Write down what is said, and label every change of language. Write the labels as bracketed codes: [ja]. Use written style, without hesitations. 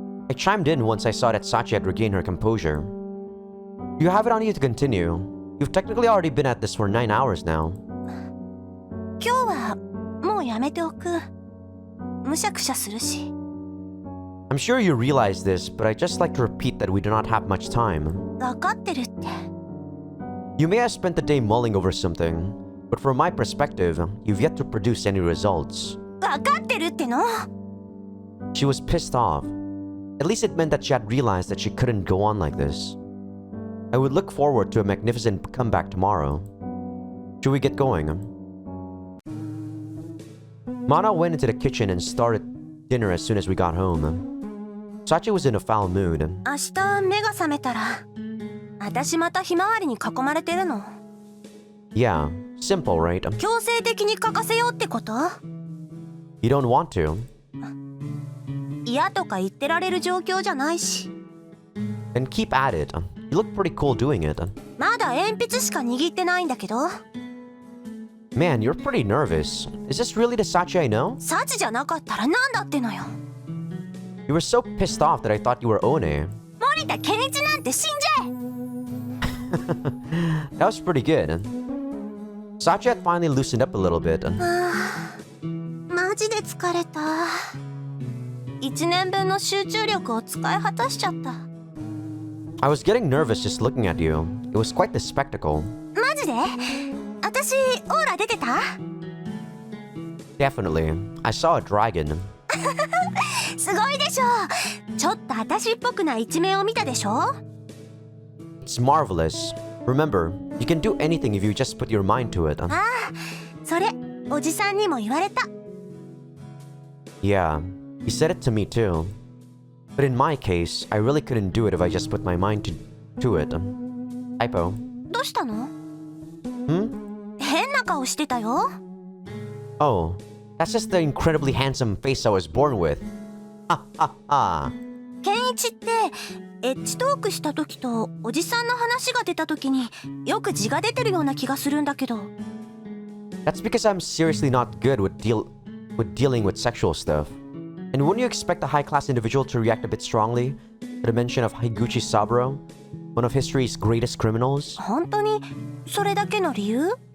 [en] I chimed in once I saw that Sachi had regained her composure. You have it on you to continue. You've technically already been at this for 9 hours now. [ja] 今日はもうやめておく。むしゃくしゃするし。 [en] I'm sure you realize this, but I'd just like to repeat that we do not have much time. [ja] わかってるって。 [en] You may have spent the day mulling over something, but from my perspective, you've yet to produce any results. [ja] わかってるっての。 [en] She was pissed off. At least it meant that she had realized that she couldn't go on like this. I would look forward to a magnificent comeback tomorrow. Should we get going? Mana went into the kitchen and started dinner as soon as we got home. Sachi was in a foul mood. [ja] 明日目が覚めたら、私またひまわりに囲まれてるの。 [en] Yeah, simple, right? [ja] 強制的に書かせようってこと？ [en] You don't want to. [ja] 嫌とか言ってられる状況じゃないし。 [en] Then keep at it. You look pretty cool doing it. [ja] まだ鉛筆しか握ってないんだけど。 [en] Man, you're pretty nervous. Is this really the Sachi I know? [ja] サチじゃなかったらなんだってのよ。 [en] You were so pissed off that I thought you were One. [ja] 森田健一なんて死んじゃえ。 [en] That was pretty good. Sachi had finally loosened up a little bit. [ja] マジで疲れた。 1年分の集中力を使い果たしちゃった。 [en] I was getting nervous just looking at you. It was quite the spectacle. [ja] マジで？私、オーラ出てた？ [en] Definitely. I saw a dragon. [ja] すごいでしょ。ちょっと私っぽくな一面を見たでしょ？ [en] It's marvelous. Remember, you can do anything if you just put your mind to it. [ja] ああ、それ、おじさんにも言われた。 [en] Yeah, he said it to me too. But in my case, I really couldn't do it if I just put my mind to it. Typo. [ja] どうしたの？変な顔してたよ。 [en] Oh, that's just the incredibly handsome face I was born with. Ha ha ha. [ja] 健一ってエッチトークした時とおじさんの話が出た時によく字が出てるような気がするんだけど。 [en] That's because I'm seriously not good with dealing with sexual stuff. And wouldn't you expect a high-class individual to react a bit strongly to the mention of Higuchi Saburo, one of history's greatest criminals? [ja] 本当にそれだけの理由？